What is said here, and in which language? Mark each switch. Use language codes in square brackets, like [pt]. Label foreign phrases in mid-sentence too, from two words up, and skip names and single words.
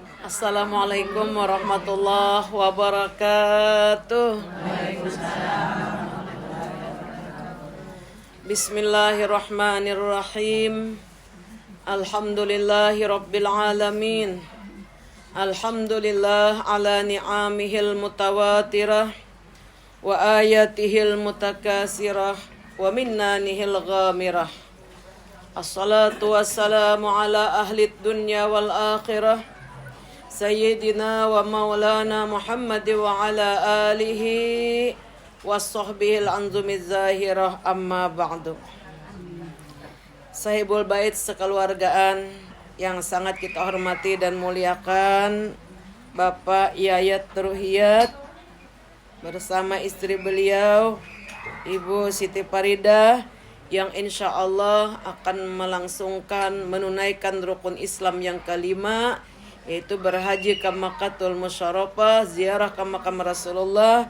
[ar] السلام عليكم ورحمة الله وبركاته. بسم الله الرحمن الرحيم. الحمد لله رب العالمين. الحمد لله على نعمه المتواترة وآياته المتكاثرة ومننه الغامرة. الصلاة والسلام على أهل الدنيا والآخرة سيدنا ومولانا محمد وعلى آله وصحبه الأنجم الزاهرة أما بعد. [id] Sahibul bait sekeluargaan yang sangat kita hormati dan muliakan, Bapak Yayat Ruhiyat bersama istri beliau Ibu Siti Faridah yang [ar] إن شاء الله [id] akan menunaikan rukun Islam yang kelima, yaitu berhaji ke Makkahul Musyarrafah, ziarah ke makam Rasulullah.